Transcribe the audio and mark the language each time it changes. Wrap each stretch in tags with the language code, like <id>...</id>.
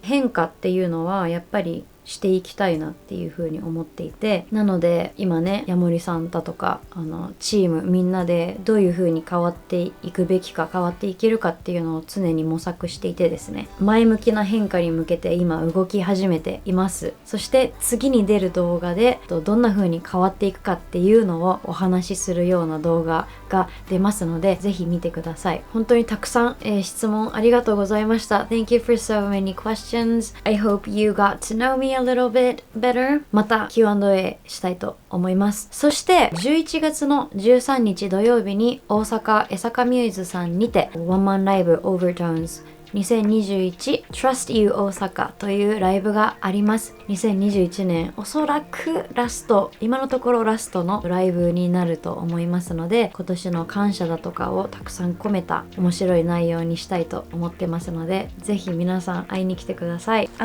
<ja>変化っていうのはやっぱりしていきたいなっていう風に思っていて、なので今ねヤモリさんだとかチームみんなでどういう風に変わっていくべきか、変わっていけるかっていうのを常に模索していてですね、前向きな変化に向けて今動き始めています。そして次に出る動画でどんな風に変わっていくかっていうのをお話しするような動画が出ますので、ぜひ見てください。本当にたくさん、質問ありがとうございました。</ja> <en>Thank you for so many questions. I hope you got to know me a little bit better.</en> <ja>また Q&A したいと思います。そして11月の13日土曜日に大阪江坂ミューズさんにてワンマンライブ Overtones 2021 Trust You 大阪というライブがあります。 2021年おそらくラスト、今のところラストのライブになると思いますので、今年の感謝だとかをたくさん込めた面白い内容にしたいと思ってますので、ぜひ皆さん会いに来てください。</ja>